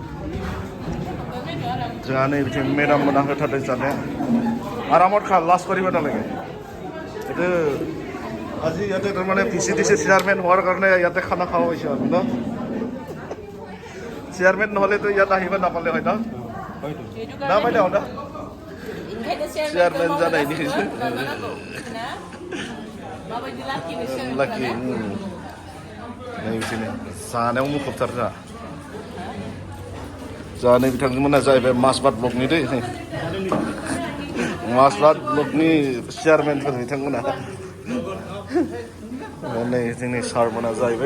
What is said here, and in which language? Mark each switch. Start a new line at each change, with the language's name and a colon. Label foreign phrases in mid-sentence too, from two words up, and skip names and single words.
Bodo: जोंहा नै बिथिं मेडाम मोना होथारदों जानाया आरामत खा लास्ट
Assamese: কৰিব নালাগে এইটো আজি ইয়াতে তাৰমানে ভিচিডিচি চেয়াৰমেন হোৱাৰ কাৰণে ইয়াতে খানা খাব হৈছে আৰু ন চেয়াৰমেন নহ'লেতো ইয়াত আহিব নাপালে হয় ন না বাইদেউ না চেয়ারম্যান জানাই নি
Bodo: लाखि नै बिदिनो जानायाव मुखुबथार जोंहा नै बिथांमोना जाहैबाय मासबाद ब्लकनि दै मासबाद ब्लकनि चेयारमेनफोर बिथांमोना नै जोंनि सारमोना जाहैबाय